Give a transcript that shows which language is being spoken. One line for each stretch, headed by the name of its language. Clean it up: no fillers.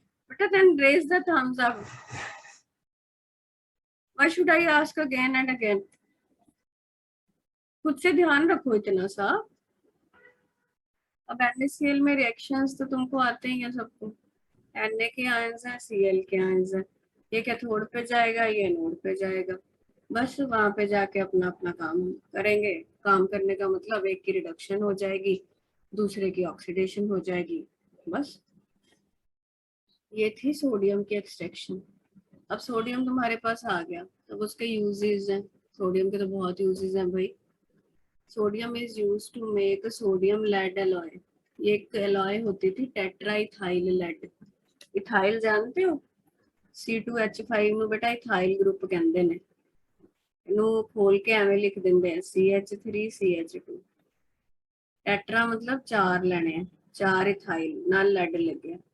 English: But then raise the thumbs up. Why should I ask again and again?
Hindi: खुद से ध्यान रखो इतना सा। अब NaCl में रिएक्शंस तो तुमको आते ही हैं सबको। Na के आयंस हैं, Cl के आयंस हैं। ये कैथोड पे जाएगा, ये एनोड पे जाएगा। बस वहां पे जाके अपना अपना काम करेंगे। काम करने का मतलब एक की रिडक्शन हो जाएगी, दूसरे की ऑक्सीडेशन हो जाएगी, बस। ये थी सोडियम की एक्सट्रैक्शन। अब सोडियम तुम्हारे पास आ गया, तो उसके यूजेस हैं। सोडियम के तो बहुत यूजेस हैं भाई।
English: Sodium is used to make sodium lead alloy.
Hindi: ये एक एलॉय होती थी टेट्रा इथाइल लेड। इथाइल जानते हो?
Punjabi: C2H5 ਨੂੰ बेटा इथाइल ग्रुप ਕਹਿੰਦੇ ਨੇ। ਇਹਨੂੰ ਖੋਲ ਕੇ ਐਵੇਂ ਲਿਖ ਦਿੰਦੇ ਆ CH3CH2। ਟੈਟਰਾ मतलब ਚਾਰ ਲੈਣੇ ਆ, ਚਾਰ ਇਥਾइल ਨਾਲ ਲੈਡ ਲੱਗਿਆ।